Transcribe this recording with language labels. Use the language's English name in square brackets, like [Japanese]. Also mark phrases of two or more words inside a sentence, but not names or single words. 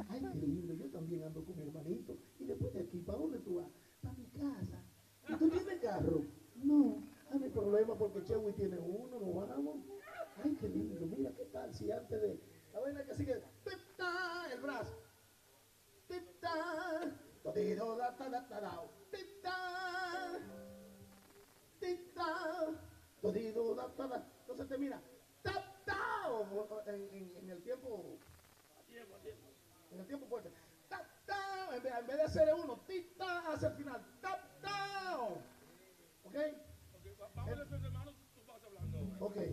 [Spanish] Ay, qué lindo, yo también ando con mi hermanito. Y después de aquí, ¿para dónde tú vas? Para mi casa. ¿Y tú tienes carro? No, no hay problema porque Chewy tiene uno, nos vamos. Ay, qué lindo, mira, ¿qué tal si antes de. La vaina que sigue, ¡tip-ta! El brazo. ¡Tip-ta! Todido, da-ta-da-ta-dao. ¡Tip-ta! ¡Tip-ta! Todido, da-ta-da. Entonces termina, ¡tap-tao! En el tiempo. En el tiempo fuerte. ¡Tap-tao! En vez de hacer uno, ¡tip-ta! Hacia el final, ¡tap-tao! ¿Ok? Vamos a hacer, hermano, tú vas hablando. Ok.